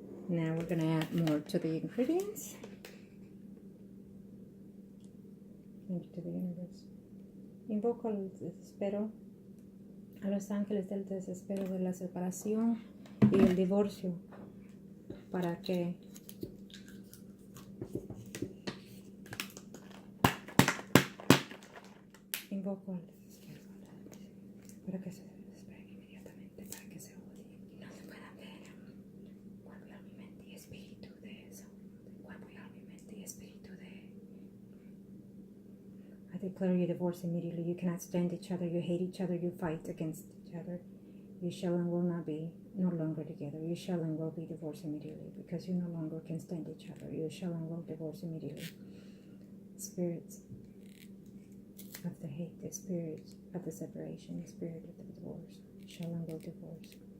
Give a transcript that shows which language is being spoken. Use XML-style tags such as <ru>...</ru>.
<en>Now we're going to add more to the ingredients. Thank you to the universe.</en> <es>Invoco el desespero, a los ángeles del desespero, de la separación y el divorcio, para que Invoco al desespero para que se desesperen inmediatamente, para que se odien y no se puedan ver. Cuerpo y alma y mente y espíritu de eso. Cuerpo y alma y mente y espíritu de.</es> <en>I declare you divorce immediately. You cannot stand each other. You hate each other. You fight against each other. You shall and will not be no longer together. You shall and will be divorced immediately because you no longer can stand each other. You shall and will divorce immediately. Spirits of the hate, the spirit of the separation, the spirit of the divorce, shall and will divorce.</en>